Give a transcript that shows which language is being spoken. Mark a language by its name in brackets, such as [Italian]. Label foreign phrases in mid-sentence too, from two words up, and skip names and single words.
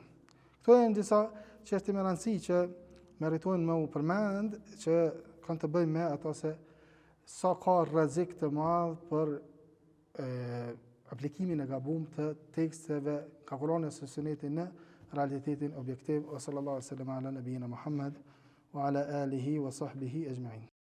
[Albanian] Këto janë disa çështje me rëndësi që meritojnë me u përmend që kanë të bëjnë me ato se sa ka rrezik të madh për aplikimin e gabuar të teksteve ka Kurani së Sunetit në realitetin objektiv. [Arabic] صلى الله عليه وسلم على نبينا محمد وعلى آله وصحبه أجمعين.